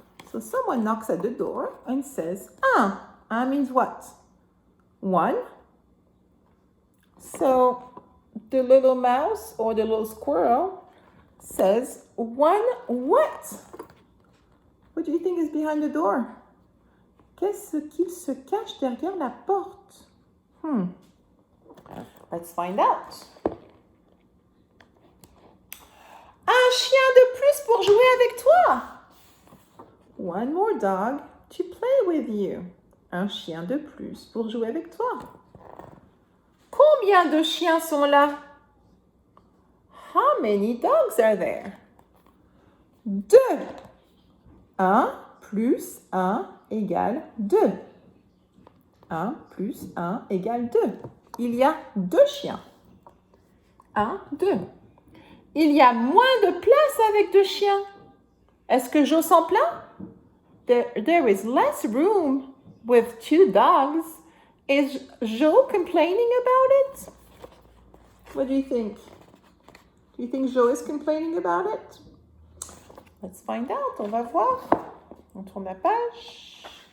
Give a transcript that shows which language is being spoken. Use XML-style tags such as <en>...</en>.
<en>So someone knocks at the door and says, un. Un means what? One. So the little mouse or the little squirrel says, one what? What do you think is behind the door?</en> <fr>Qu'est-ce qu'il se cache derrière la porte?</fr> <en>Let's find out.</en> <fr>Un chien de plus pour jouer avec toi.</fr> <en>One more dog to play with you.</en> <fr>Un chien de plus pour jouer avec toi. Combien de chiens sont là?</fr> <en>How many dogs are there? 2.</en> <fr>1 plus 1 égale 2. 1 plus 1 égale 2. Il y a 2 chiens. 1, 2. Il y a moins de place avec 2 chiens. Est-ce que Joe s'en plaint?</fr> <en>There is less room with 2 dogs. Is Joe complaining about it? What do you think? Do you think Joe is complaining about it? Let's find out.</en> <fr>On va voir. On tourne la page.</fr>